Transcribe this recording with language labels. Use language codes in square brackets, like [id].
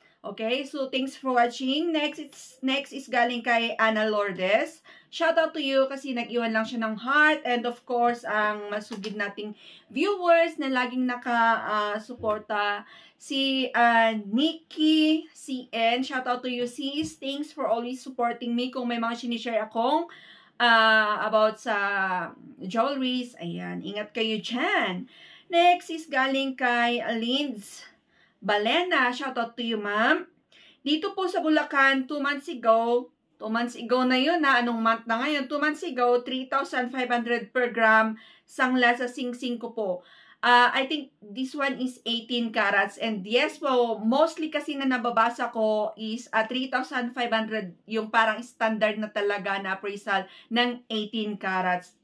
[en] Okay, so thanks for watching. Next is galing kay Ana Lourdes. [tl] Shout out to you kasi nag-iwan lang siya ng heart. And of course, ang masugid nating viewers na laging naka-suporta, si Nikki CN. [en] Shout out to you, sis. Thanks for always supporting me. [tl] Kung may mga sinishare akong about sa jewelries, ayan, ingat kayo dyan. [en] Next is galing kay Linds Balena, shout out to you, ma'am. [tl] Dito po sa Bulacan, 2 months ago na yun na, anong month na ngayon? 2 months ago, 3,500 per gram, sangla sa sing-sing ko po. [en] I think this one is 18 carats, and yes po, mostly kasi na nababasa ko is 3,500, yung parang standard na talaga na appraisal ng 18 carats.